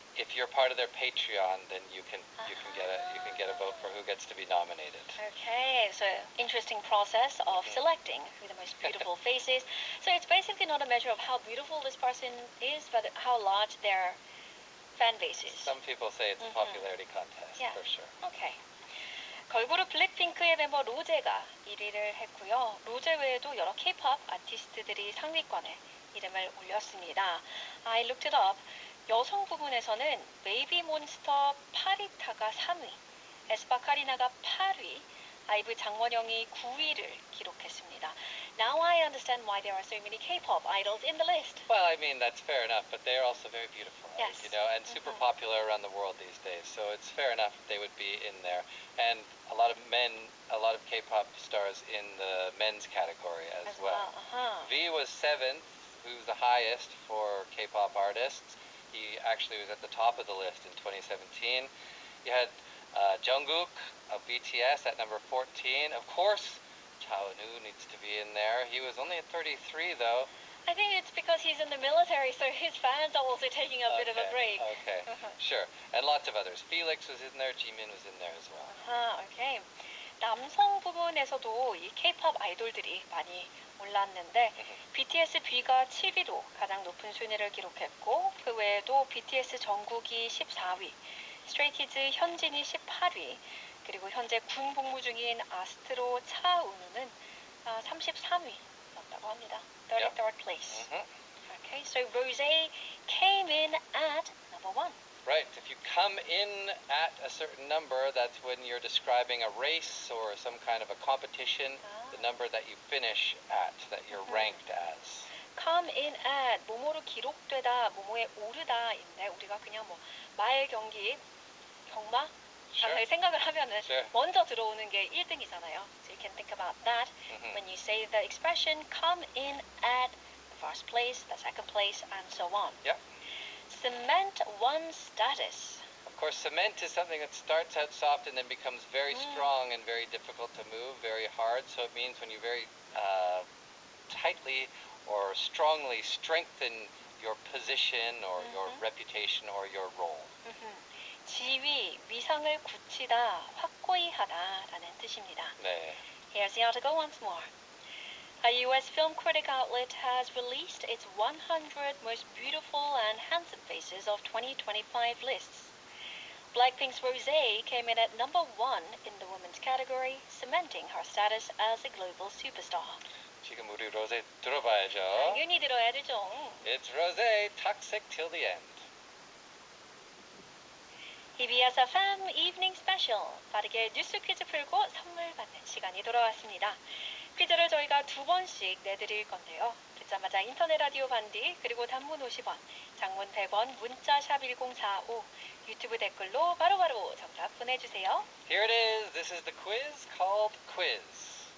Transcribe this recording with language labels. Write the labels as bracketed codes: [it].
[en] If you're part of their Patreon, then you can get a vote for who gets to be nominated. Okay, so interesting process of selecting who the most beautiful face is. So it's basically not a measure of how beautiful this person is, but how large their fan base is. Some people say it's a popularity contest, Yeah. for sure. Okay. [ko] 걸그룹 블랙핑크의 멤버 로제가 1위를 했고요. 로제 외에도 여러 K-pop 아티스트들이 상위권에 이름을 올렸습니다. [en] I looked it up. [ko] 여성 부분에서는 베이비몬스터 파리타가 3위, 에스파 카리나가 8위, 아이브 장원영이 9위를 기록했습니다. [en] Now I understand why there are so many K-pop idols in the list. Well, I mean, that's fair enough, but they're also very beautiful, Yes. and super popular around the world these days. So it's fair enough they would be in there. And a lot of K-pop stars in the men's category as well. V was 7th, who's the highest for K-pop artists. He actually was at the top of the list in 2017. You had Jungkook of BTS at number 14. Of course, Cha Eun-woo needs to be in there. He was only at 33, though. I think it's because he's in the military, so his fans are also taking a bit of a break. Okay, sure. And lots of others. Felix was in there. Jimin was in there as well. Okay. [ko] 남성 부분에서도 이 K-pop 아이돌들이 많이 올랐는데 BTS B가 7위로 가장 높은 순위를 기록했고 그 외에도 BTS 정국이 14위, 스트레이키즈 현진이 18위, 그리고 현재 군 복무 중인 아스트로 차은우는 33위였다고 합니다. [en] 33rd place. Okay, so Rosé came in at number 1. Right. If you come in at a certain number, that's when you're describing a race or some kind of a competition, the number that you finish at, that you're ranked as. Come in at [ko] 뭐뭐로 기록되다, 뭐뭐에 오르다인데 우리가 그냥 뭐 말 경기, 경마 [en] Sure. [ko] 생각을 하면은 [en] Sure. [ko] 먼저 들어오는 게 1등이잖아요. [en] So you can think about that when you say the expression come in at the first place, the second place, and so on. Yep. Cement one's status. Of course, cement is something that starts out soft and then becomes very strong and very difficult to move, very hard. So it means when you very tightly or strongly strengthen your position or your reputation or your role. [ko] 지위, 위상을 굳히다, 확고히 하다라는 뜻입니다. 네. [en] Here's the article once more. A U.S. film critic outlet has released its 100 most beautiful and handsome faces of 2025 lists. Blackpink's Rosé came in at number 1 in the women's category, cementing her status as a global superstar. [ko] 지금 우리 로제 들어봐야죠. 당연히 들어야 되죠. [en] It's Rosé, toxic till the end. EBS FM Evening Special. [ko] 빠르게 뉴스 퀴즈 풀고 선물 받는 시간이 돌아왔습니다. 퀴즈를 저희가 2번씩 내드릴 건데요. 듣자마자 인터넷 라디오 반디, 그리고 단문 50원, 장문 100원, 문자 샵 1045, 유튜브 댓글로 바로바로 정답 보내주세요. [en] Here it is. This is the quiz called Quiz.